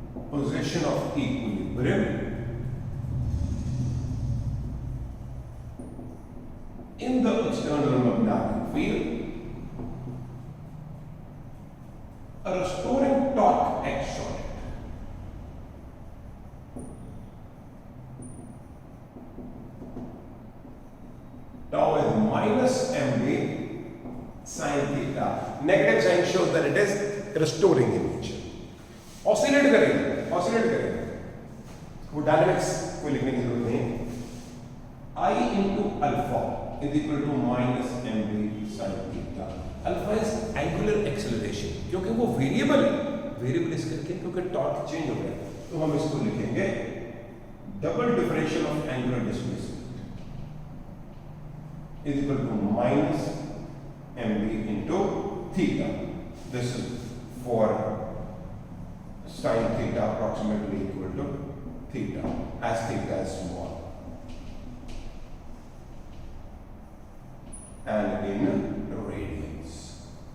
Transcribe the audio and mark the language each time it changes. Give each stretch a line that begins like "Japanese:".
English: position of equilibrium in the external magnetic field, a restoring torque acts on it. Tau is minus mb sin theta. Negative sign shows that it is restoring in nature.
Hindi: Oscillate करेगा, वो dynamics को लिखने की जरूरत नहीं है।
English: I into alpha is equal to minus mb sin theta. Alpha is angular acceleration,
Hindi: क्योंकि वो वेरिएबल इस करके, क्योंकि टॉर्क चेंज हो गया, तो हम इसको लिखेंगे double differential of angular displacement
English: is equal to minus mb into theta. This is for sin theta approximately equal to theta, as theta is small. And in radians.